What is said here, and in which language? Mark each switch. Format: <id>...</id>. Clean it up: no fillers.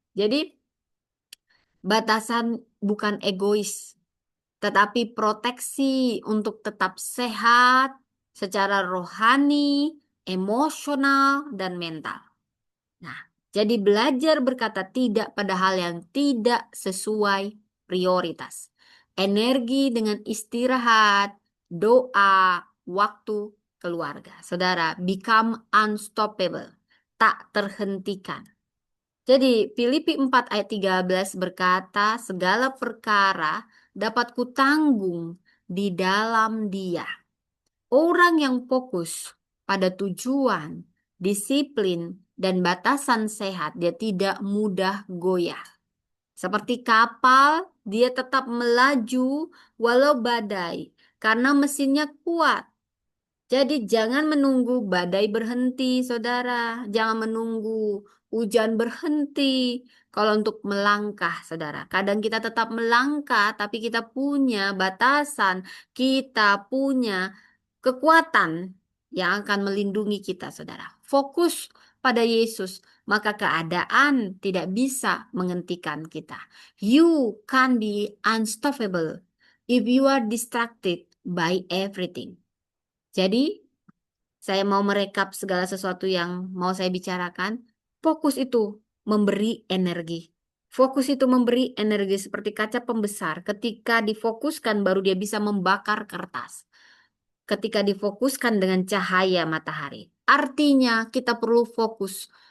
<id>Jadi batasan bukan egois, tetapi proteksi untuk tetap sehat secara rohani, emosional, dan mental. Nah, jadi belajar berkata tidak pada hal yang tidak sesuai prioritas. Energi dengan istirahat, doa, waktu keluarga.</id> <en>Saudara, become unstoppable.</en> <id>Tak terhentikan. Jadi Filipi 4 ayat 13 berkata, segala perkara dapat kutanggung di dalam Dia. Orang yang fokus pada tujuan, disiplin, dan batasan sehat, dia tidak mudah goyah. Seperti kapal, dia tetap melaju walau badai karena mesinnya kuat. Jadi jangan menunggu badai berhenti, saudara. Jangan menunggu hujan berhenti. Kalau untuk melangkah, saudara. Kadang kita tetap melangkah, tapi kita punya batasan. Kita punya kekuatan yang akan melindungi kita, saudara. Fokus pada Yesus, maka keadaan tidak bisa menghentikan kita.</id> <en>You can be unstoppable if you are distracted by everything.</en> <id>Jadi, saya mau merekap segala sesuatu yang mau saya bicarakan. Fokus itu memberi energi. Fokus itu memberi energi seperti kaca pembesar. Ketika difokuskan baru dia bisa membakar kertas. Ketika difokuskan dengan cahaya matahari. Artinya kita perlu fokus.</id>